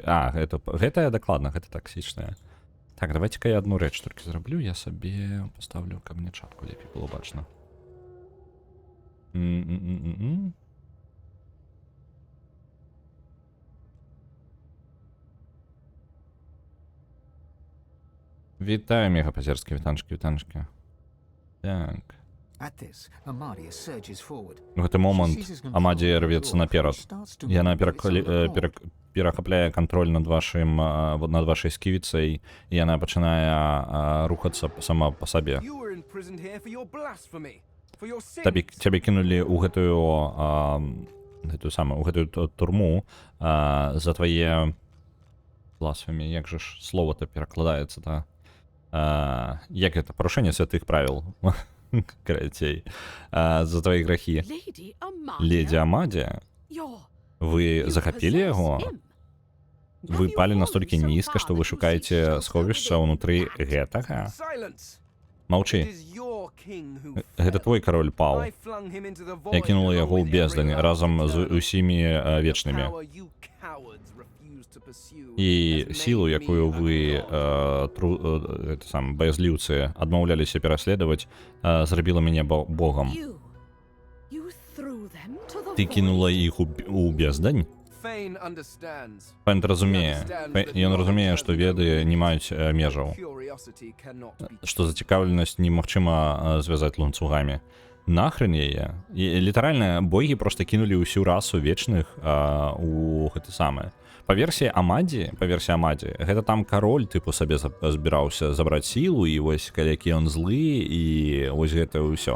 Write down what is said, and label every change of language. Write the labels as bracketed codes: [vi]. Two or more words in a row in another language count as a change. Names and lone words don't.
[be] Гэта дакладна, гэта таксічная. Так, [ru] давайте-ка я одну [be] рэч толькі зраблю, я сабе паставлю, каб мне чапку лепей было бачна. М-м-м-м-м. [uk] Вітаю, мегапозерські вітанчики. [be] Так. [en] At this, Amadia surges forward. [be] В гэты [en] She [be] момант [en] seizes control [be] Амадія [en] of the [be] рвецца [en] dwarf [be] наперад. [en] and starts to [be] Яна [en] move of its own accord. [be] перахапляе кантроль над вашай сківіцай, і яна пачынае рухацца сама па сабе. [en] You were imprisoned here for your blasphemy, for your sins. [be] Цябе кінулі ў гэтую турму за твае бласфемі, як же ж слова-то перакладаецца, та? Як гэта? Парушэнне святых правіл. [ru] Карацей. За твои грахи. [en] Lady Amadia? [ru] Леди Амадия, [en] You're... [be] вы [en] you [be] захапілі [en] possess [be] яго? [en] him. [be] Вы [en] Have you [be] палі [en] fallen [be] настолькі [en] so [be] нізка, [en] far [be] што [en] that [be] вы [en] you seek [be] шукаеце [en] shelter [be] сховішча [en] within [be] ўнутры [en] that? [be] гэтага? [en] Silence. It [be] Маўчы. [en] is your king who [be] Гэта [en] fell. [be] твой кароль паў. [en] I flung him into the [be] Я [en] void [be] кінула [en] along [be] яго ў [en] with [be] бездань [en] every [be] разам з [en] other [be] усімі [en] The [be] вечнымі. [en] power you cowards refuse to pursue [be] І [en] has [be] сілу, [en] made [be] якую [en] me a [be] вы [en] god. [be] баязліўцы адмаўляліся пераследаваць, зрабіла мяне богам. [en] You threw them to the [be] Ты кінула [en] void. [be] іх у бездань? [en] Fane understands. [be] Пэнд разумее. Ён разумее, што веды не маюць межаў. Curiosity cannot be Што зацікаўленасць немагчыма звязаць ланцугамі. Нахрен яе. І літаральна богі проста кінулі ўсю расу вечных у гэты самае. Па версіі Амадзі, гэта там кароль тыпу сабе збіраўся забраць сілу, і вось які ён злы, і вось гэта ўсё.